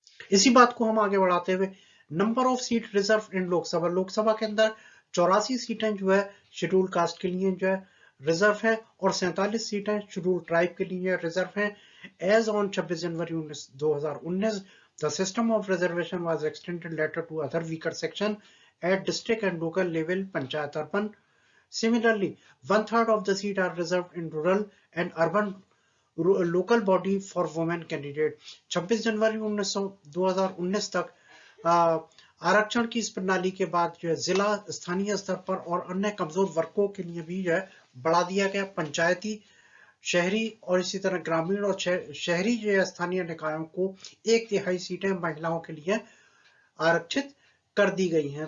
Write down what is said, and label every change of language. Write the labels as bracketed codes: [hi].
[hi] इसी बात को हम आगे बढ़ाते हुए, [en] number of seat reserve in Lok Sabha, [hi] Lok Sabha के अंदर 84 सीटें जो है शेड्यूल कास्ट के लिए जो है रिजर्व है, और 47 सीटें शेड्यूल ट्राइब के लिए रिजर्व हैं। [en] As on 26 January 2019 the system of reservation was extended later to other weaker section at district and local level, panchayat urban. Similarly, one third of the seats are reserved in rural and urban local body for women candidate. [hi] 26 जनवरी 2019 तक आरक्षण की इस प्रणाली के बाद जो है जिला स्थानीय स्तर पर और अन्य कमजोर वर्गों के लिए भी जो है बढ़ा दिया गया। पंचायती, शहरी और इसी तरह ग्रामीण और शहरी जो है स्थानीय निकायों को 1/3 सीटें महिलाओं के लिए आरक्षित कर दी गई हैं।